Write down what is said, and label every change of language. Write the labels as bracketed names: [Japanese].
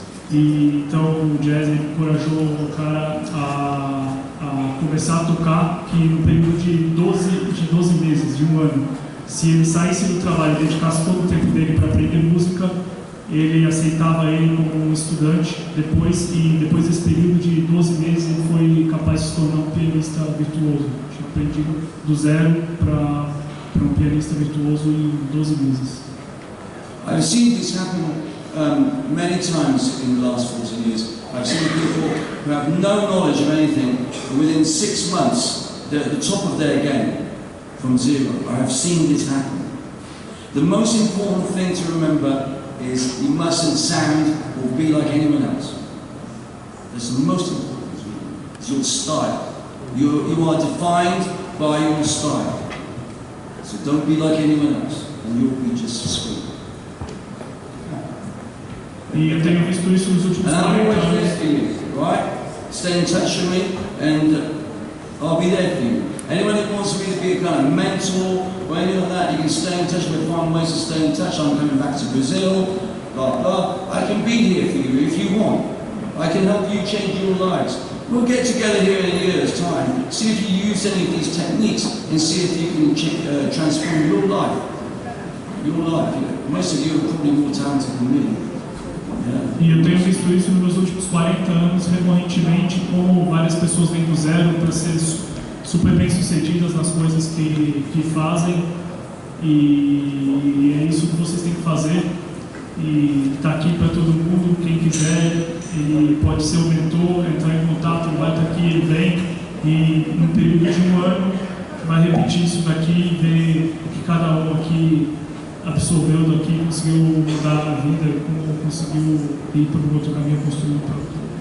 [Portuguese] E então o jazz encorajou o cara a começar a tocar, que no período de 12 meses, de 1 ano, se ele saísse do trabalho e dedicasse todo o tempo dele para aprender música, ele aceitava ele como um estudante depois, e depois desse período de 12 meses ele foi capaz de se tornar um pianista virtuoso. Tinha aprendido do zero para um pianista virtuoso em 12 meses. [English] I've seen this happen many times in the last 40 years. I've seen people who have no knowledge of anything, and within 6 months they're at the top of their game from zero. I have seen this happen. The most important thing to remember is you mustn't sound or be like anyone else. That's the most important thing. It's your style. You are defined by your style. So don't be like anyone else, and you'll be just as sweet. [Portuguese] E eu tenho visto isso nos últimos 40 anos. [English] Right? Stay in touch with me, and I'll be there for you. Anyone that wants me to be a kind of mentor or anything like that, you can stay in touch with me, find ways to stay in touch. I'm coming back to Brazil, blah, blah. I can be here for you if you want. I can help you change your lives. We'll get together here in a year's time, see if you use any of these techniques, and see if you can transform your life. Your life. You know, most of you are probably more talented than me. [Portuguese] E eu tenho visto isso nos meus últimos 40 anos, recorrentemente, como várias pessoas vêm do zero para ser super bem sucedidas nas coisas que fazem, e é isso que vocês têm que fazer. E está aqui para todo mundo, quem quiser, ele pode ser um mentor, entrar em contato, vai estar aqui, ele vem, e no período de 1 ano vai repetir isso daqui e ver o que cada um aqui absorveu daqui, conseguiu mudar a vida, como conseguiu ir para um outro caminho, construir um próprio.